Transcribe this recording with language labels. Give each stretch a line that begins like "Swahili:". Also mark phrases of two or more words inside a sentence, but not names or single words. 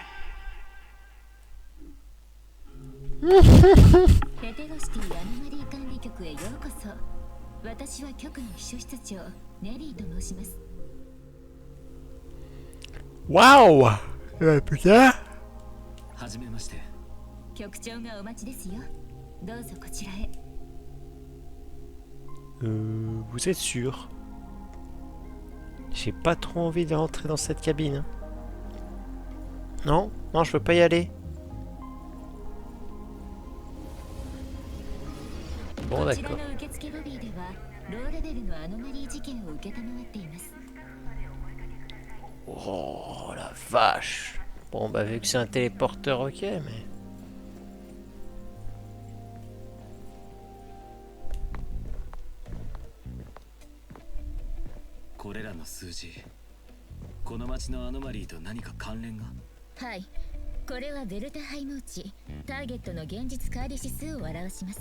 Japanese: ヘテロシティアノマリー管理局へようこそ。私は局の秘書室長ネリーと申します。
French: Waouh! putain.
Japanese: はじめまして。局長がお待ちですよ。どうぞこちらへ。
French: Vous êtes sûr? J'ai pas trop envie de rentrer dans cette cabine. Non? Non, je peux pas y aller. Bon,
Japanese: こちら
French: d'accord.
Japanese: の受付ロビーではローレベルのアノマリー事件を受けたまわっています。
French: Oh la vache. Bon, bah, vu que c'est un téléporteur, ok, mais.
Japanese: これらの数字、この町のアノマリーと何か関連が？はい、これはベルタハイムーチ、ターゲットの現実乖離指数を表します。